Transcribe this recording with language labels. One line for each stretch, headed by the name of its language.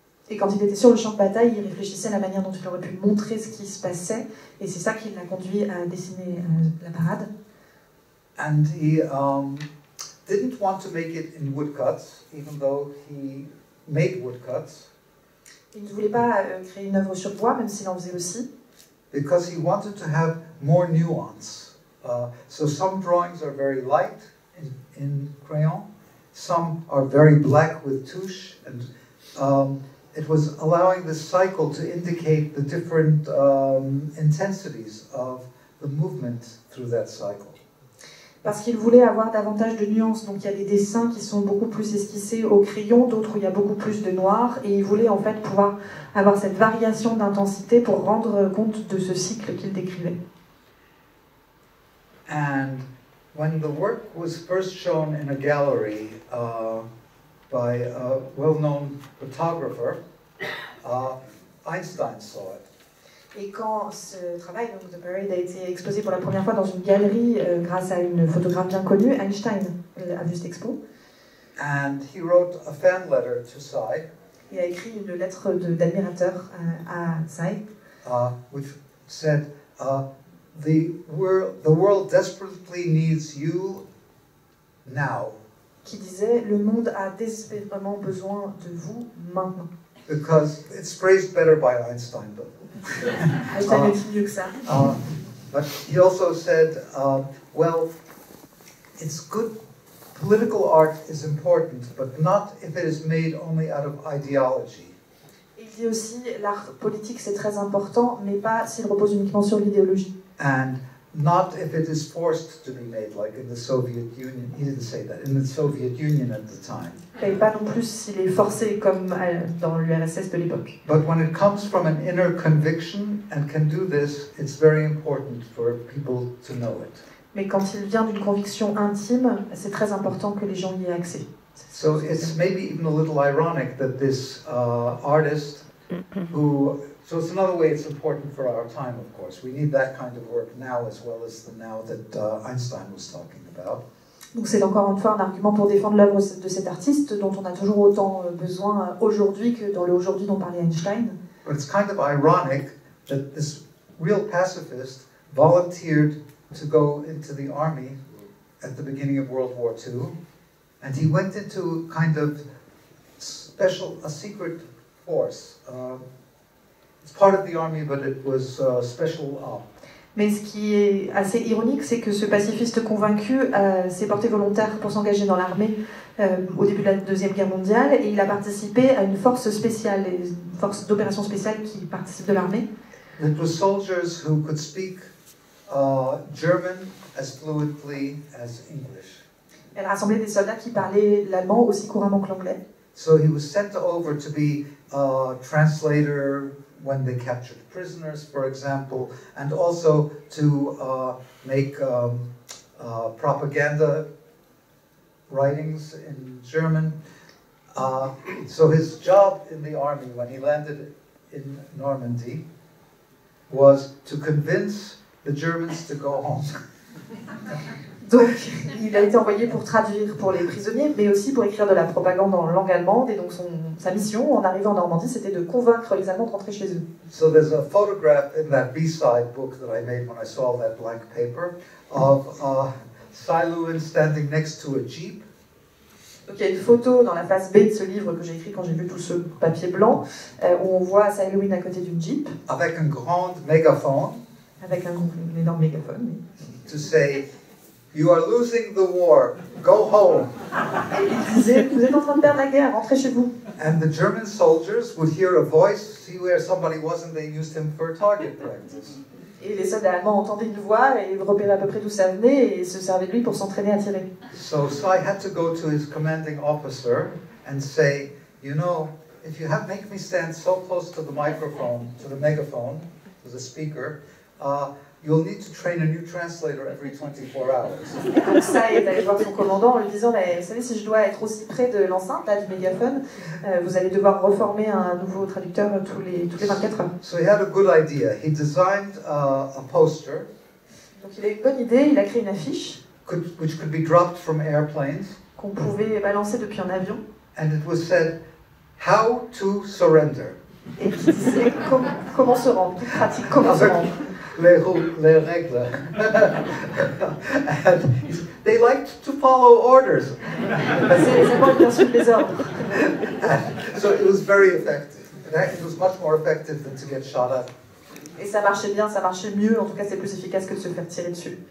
French: Et quand il était sur le champ de bataille, il réfléchissait à la manière dont il aurait pu montrer ce qui se passait, et c'est ça qui l'a conduit à dessiner la parade.
English: And he didn't want to make it in woodcuts, even though he made woodcuts.
French: Il ne voulait pas créer une œuvre sur bois, même s'il en faisait aussi.
English: Because he wanted to have more nuance. So some drawings are very light in crayon, some are very black with touche, and it was allowing this cycle to indicate the different intensities of the movement through that cycle.
French: Parce qu'il voulait avoir davantage de nuances. Donc il y a des dessins qui sont beaucoup plus esquissés au crayon, d'autres où il y a beaucoup plus de noir. Et il voulait en fait pouvoir avoir cette variation d'intensité pour rendre compte de ce cycle qu'il décrivait.
English: And when the work was first shown in a gallery by a well-known photographer, Einstein saw it.
French: Et quand ce travail, donc The Parade, a été exposé pour la première fois dans une galerie grâce à une photographe bien connue, Einstein a vu cette expo.
English: And he wrote a fan letter to Tsai.
French: Il a écrit une lettre d'admirateur à Tsai.
English: Which said, the world desperately needs you now.
French: Qui disait, le monde a désespérément besoin de vous maintenant.
English: Because it's phrased better by Einstein, though.
French: Einstein le dit mieux que ça.
English: But he also said, well, it's good. Political art is important, but not if it is made only out of ideology.
French: Il dit aussi, l'art politique c'est très important, mais pas s'il repose uniquement sur l'idéologie.
English: And not if it is forced to be made, like in the Soviet Union. He didn't say that. In the Soviet Union at the time.
French: Et pas non plus s'il est forcé comme dans l'URSS de l'époque.
English: But when it comes from an inner conviction and can do this, it's very important for people to know it.
French: Mais quand il vient d'une conviction intime, c'est très important que les gens y aient accès.
English: So it's maybe even a little ironic that this artist who, so it's another way it's important for our time, of course. We need that kind of work now as well as the now that Einstein was talking about.
French: Donc c'est encore une fois un argument pour défendre l'œuvre de cet artiste dont on a toujours autant besoin aujourd'hui que dans le aujourd'hui dont parlait Einstein.
English: But it's kind of ironic that this real pacifist volunteered to go into the army at the beginning of World War II, and he went into kind of a secret force. It's part of the army, but it was special op.
French: Mais ce qui est assez ironique, c'est que ce pacifiste convaincu s'est porté volontaire pour s'engager dans l'armée au début de la Deuxième Guerre mondiale, et il a participé à une force spéciale, une force d'opération spéciale qui participe de l'armée.
English: It was soldiers who could speak German as fluently as English.
French: Elle rassemblait des soldats qui parlaient l'allemand aussi couramment que l'anglais.
English: So he was sent over to be a translator when they captured prisoners, for example, and also to make propaganda writings in German. So his job in the army when he landed in Normandy was to convince the Germans to go home.
French: Donc, il a été envoyé pour traduire pour les prisonniers, mais aussi pour écrire de la propagande en langue allemande. Et donc, sa mission, en arrivant en Normandie, c'était de convaincre les Allemands de rentrer chez eux.
English: So there's a photograph in that B-side book that I made when I saw that blank paper of Tsai Loo-win standing next to a jeep.
French: Donc, il y a une photo dans la face B de ce livre que j'ai écrit quand j'ai vu tout ce papier blanc, où on voit Tsai Loo-win à côté d'une jeep. Avec un grand mégaphone. Avec un énorme mégaphone.
English: To say, you are losing the war, go home.
French: Et il disait, vous êtes en train de perdre la guerre, rentrez chez vous.
English: And the German soldiers would hear a voice, see where somebody was, and they used him for target practice.
French: Et les soldats allemands entendaient une voix et repéraient à peu près d'où ça venait et se servaient de lui pour s'entraîner à tirer.
English: So Tsai had to go to his commanding officer and say, you know, if you make me stand so close to the microphone, to the megaphone, to the speaker, you'll need to train a new translator every 24 hours.
French: Et donc ça est allé voir son commandant en lui disant, mais, vous savez, si je dois être aussi près de l'enceinte, là, du mégaphone, vous allez devoir reformer un nouveau traducteur tous les 24 heures.
English: So he had a good idea. He designed a poster.
French: Donc il a eu une bonne idée, il a créé une affiche
English: Which could be dropped from airplanes.
French: Qu'on pouvait balancer depuis un avion.
English: And it was said, how to surrender.
French: Et qui disait comment se rendre, toute pratique, comment se rendre. Les règles.
English: And they liked to follow orders.
French: Les Allemands bien suivre les ordres.
English: So it was very effective. It was much more effective than to get shot at.
French: Et ça marchait bien, ça marchait mieux, en tout cas c'est plus efficace que de se faire tirer dessus.